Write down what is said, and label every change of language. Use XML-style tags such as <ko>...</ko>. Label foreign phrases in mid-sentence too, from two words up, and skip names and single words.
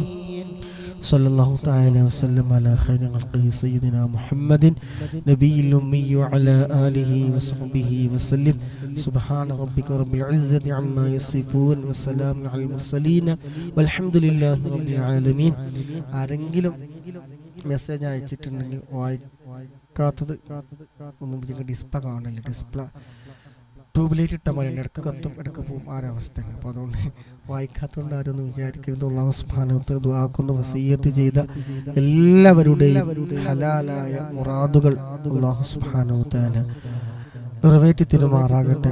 <ar>صلى الله تعالى وسلم على خير خلقه سيدنا محمد نبي الأمي وعلى آله وصحبه وسلم. سبحان ربك رب العزة عما يصفون وسلام على المرسلين والحمد لله رب العالمين.</ar> <ml>ആരെങ്കിലും മെസ്സേജ് അയച്ചിട്ടുണ്ടെങ്കിൽ വായിക്കാത്തത് ഒന്നും ഡിസ്പ്ലേ കാണില്ല.</ml> <en>display tubelight</en> <ml>ഇട്ട പോലെ ഇടയ്ക്ക് കത്തും ഇടയ്ക്ക് പോവും ആ ഒരവസ്ഥയാണ്. അപ്പോൾ അതുകൊണ്ട് വായിക്കാത്തതുകൊണ്ട് ആരൊന്നും വിചാരിക്കരുത്.</ml> <ar>الله سبحانه و تعالى</ar> <ml>ദുആ കൊണ്ട് വസിയ്യത്ത് ചെയ്ത എല്ലാവരുടെയും ഹലാലായ മുറാദുകൾ</ml> <ar>الله سبحانه و تعالى</ar> <ml>നിറവേറ്റി തരുമാറാകട്ടെ.</ml>